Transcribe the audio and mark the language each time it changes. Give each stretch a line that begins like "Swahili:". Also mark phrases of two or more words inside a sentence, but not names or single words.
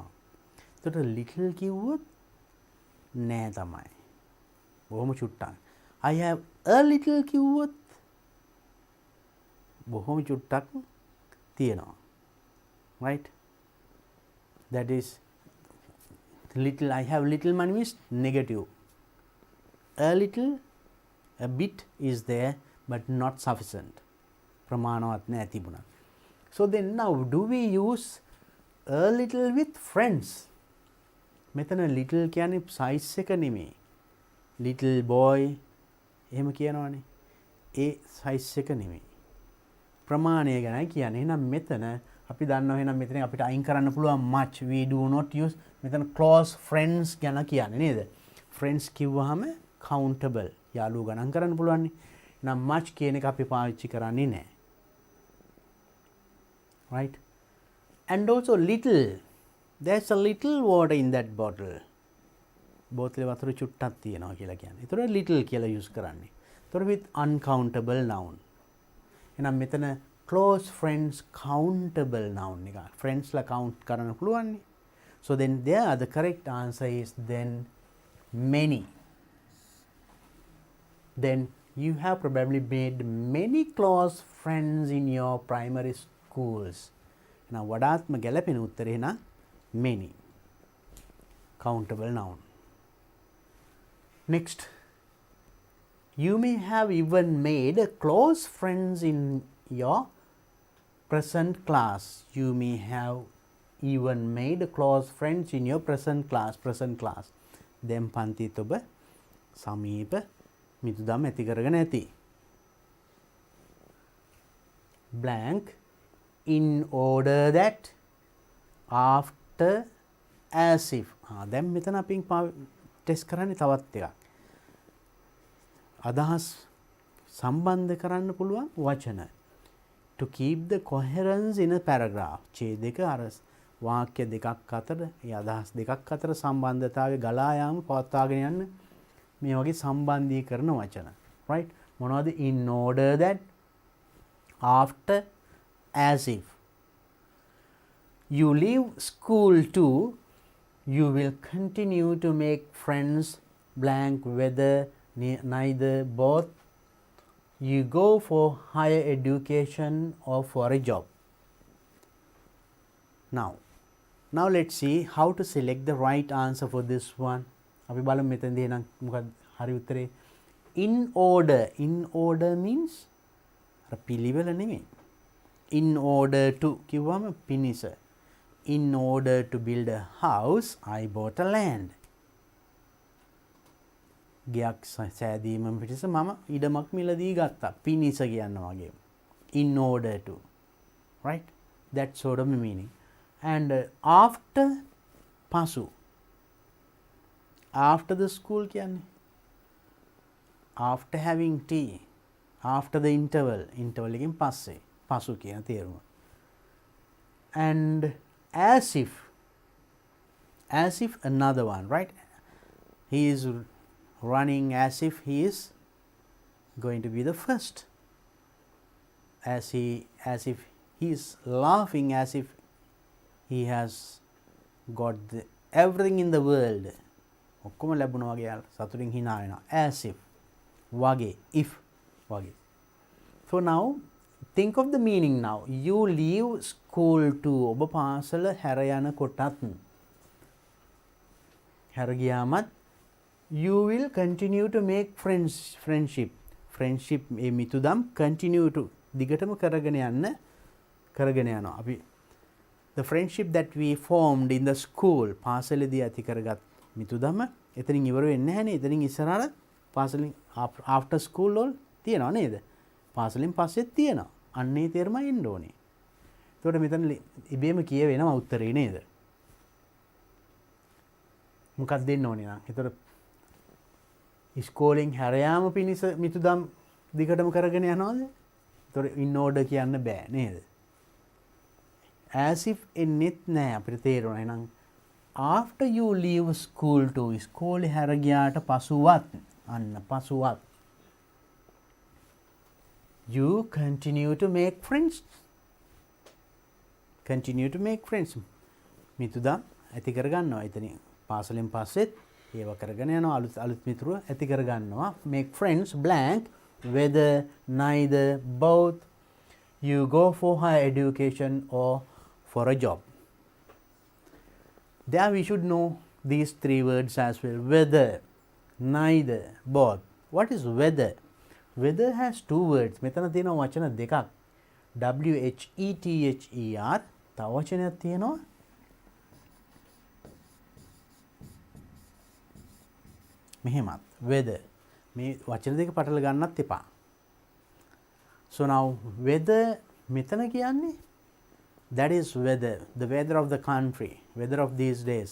Sinhala: එතකොට little කිව්වොත් නෑ තමයි. බොහොම චුට්ටක්.
English: I have a little
Sinhala: කිව්වොත් බොහොම චුට්ටක් තියෙනවා.
English: Right? That is little. I have little money means negative. A little, a bit is there but not sufficient.
Sinhala: ප්‍රමාණවත් නෑ තිබුණා.
English: So then now do we use a little with friends?
Sinhala: මෙතන little කියන්නේ size එක නෙමෙයි. Little boy එහෙම කියනවනේ. ඒ size එක නෙමෙයි. ප්‍රමාණය ගැනයි කියන්නේ. එහෙනම් මෙතන අපි දන්නවා එහෙනම් මෙතන අපිට අයින් කරන්න පුළුවන් much.
English: We do not use
Sinhala: මෙතන
English: close friends ගැන කියන්නේ නේද?
Sinhala: Friends කිව්වහම countable. යාළුවෝ ගණන් කරන්න පුළුවන් නේ. එහෙනම් much කියන එක අපි පාවිච්චි කරන්නේ නැහැ.
English: Right? And also little. There's a little water in that bottle.
Sinhala: බෝතලේ වතුර චුට්ටක් තියෙනවා කියලා කියන්නේ. ඒතර little කියලා use කරන්නේ. ඒතර
English: with uncountable noun.
Sinhala: එහෙනම් මෙතන
English: close friends countable noun
Sinhala: එක. friends ලා count කරන්න පුළුවන් නේ.
English: So then there the correct answer is then many. Then you have probably made many close friends in your primary schools.
Sinhala: Now වඩාත්ම ගැළපෙන උත්තරේ නම් many.
English: Countable noun. Next, you may have even made close friends in your present class. You may have even made close friends in your present class. Present class.
Sinhala: දැන් පන්තිත් ඔබ සමීප මිතුදම් ඇති කරගෙන ඇති.
English: Blank, in order that, after, as if.
Sinhala: දැන් මෙතන අපි ටෙස්ට් කරන්නේ තවත් එකක්. අදහස් සම්බන්ධ කරන්න පුළුවන් වචන.
English: To keep the coherence in a paragraph.
Sinhala: ඡේදයක අර වාක්‍ය දෙකක් අතර, ඒ අදහස් දෙකක් අතර සම්බන්ධතාවය ගලා යාම පවත්වාගෙන යන්න මේ වගේ සම්බන්ධීකරණ වචන. right? මොනවද?
English: in order that, after, as if. You leave school too, you will continue to make friends, blank, whether, neither, both. You go for higher education or for a job. Now let's see how to select the right answer for this one.
Sinhala: අපි බලමු මෙතනදී නම් මොකක්ද හරි උත්තරේ.
English: In order. In order means
Sinhala: අර පිළිවෙල නෙමෙයි.
English: In order to
Sinhala: කිව්වම පිනිස.
English: In order to build a house, I bought a land.
Sinhala: ගයක් සෑදීම පිටිස මම ඉඩමක් මිලදී ගත්තා. පිනිස කියන්න වගේ.
English: In order to. Right? That sort of meaning. And after, pasu. After the school කියන්නේ. After having tea. After the interval. Interval
Sinhala: එකෙන් පස්සේ. pasu කියන තේරුම.
English: And as if. As if another one. Right? He is running as if he is going to be the first. As if he is laughing as if he has got everything in the world.
Sinhala: ඔක්කොම ලැබුණා වගේ සතුටින් hina වෙනවා.
English: As if.
Sinhala: වගේ. If. වගේ.
English: So now think of the meaning now. You leave school to.
Sinhala: ඔබ පාසල හැර යනකොටත් හැර ගියාමත්
English: you will continue to make friendship
Sinhala: ඒ මිතුදම්
English: continue to
Sinhala: දිගටම කරගෙන යනවා. අපි
English: the friendship that we formed in the school
Sinhala: පාසලේදී ඇති කරගත් මිතුදම එතනින් ඉවර වෙන්නේ නැහැනේ. එතනින් ඉස්සරහට පාසලින්
English: after school
Sinhala: වල තියනවා නේද? පාසලෙන් පස්සෙත් තියනවා. අන්නේ තේරුමයි එන්න ඕනේ. ඒකට මෙතන ඉබේම කියවෙනවා උත්තරේ නේද? මොකක්ද දෙන්න ඕනේ නම්. ඒතර ඉස්කෝලෙන් හැර යාම පිණිස මිතුදම් දිගටම කරගෙන යනවාද? ඒතර in order කියන්න බෑ නේද? as if එන්නෙත් නෑ අපිට තේරෙනවා.
English: එහෙනම් after you leave school to,
Sinhala: ඉස්කෝලේ හැර ගියාට පසුවත්, අන්න පසුවත්,
English: you continue to make friends. Continue to make friends.
Sinhala: මිතුදම් ඇති කරගන්නවා. එතනින් පාසලෙන් පස්සෙත් ඒව කරගෙන යනවා. අලුත් මිතුරු ඇති කරගන්නවා.
English: make friends, blank, whether, neither, both. You go for higher education or for a job. There we should know these three words as well. Whether, neither, both. What is weather? Weather has two words.
Sinhala: මෙතන තියෙනවා වචන දෙකක්. WHETHER. තව වචනයක් තියෙනවා. මෙහෙමත්. weather. මේ වචන දෙක පටල ගන්නත් එපා.
English: So now weather
Sinhala: මෙතන කියන්නේ
English: that is weather, the weather of the country, weather of these days.